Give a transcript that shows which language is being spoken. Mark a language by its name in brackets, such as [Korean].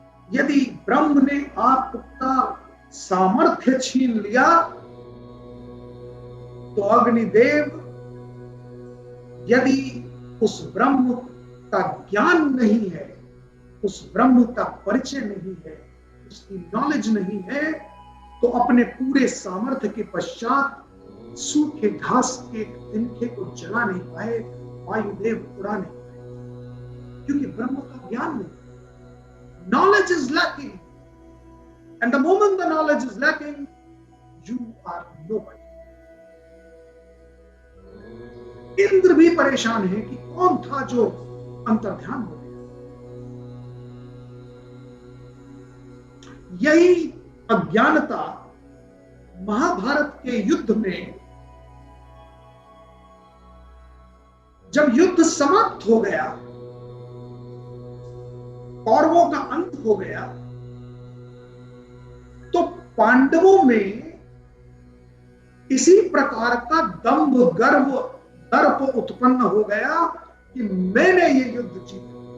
[Hindi] यदि ब्रह्म ने आपका सामर्थ्य छीन लिया तो अग्निदेव यदि उस ब्रह्म का ज्ञान नहीं है, उस ब्रह्म का परिचय नहीं है, उसकी नॉलेज नहीं है, तो अपने पूरे सामर्थ्य के पश्चात सूखे घास के तिनके को जला नहीं पाए, वायुदेव उड़ा नहीं पाए, क्योंकि ब्रह्म का ज्ञान नहीं। [English] Knowledge is lacking, and the moment the knowledge is lacking, you are nobody. [Hindi] Indra भी परेशान है कि कौन था जो अंतर्ध्यान हो गया। यही अज्ञानता महाभारत के युद्ध में जब युद्ध समाप्त हो गया, कौरवों का अंत हो गया, तो पांडवों में इसी प्रकार का दंभ, गर्व, दर्प उत्पन्न हो गया कि मैंने ये युद्ध जीता।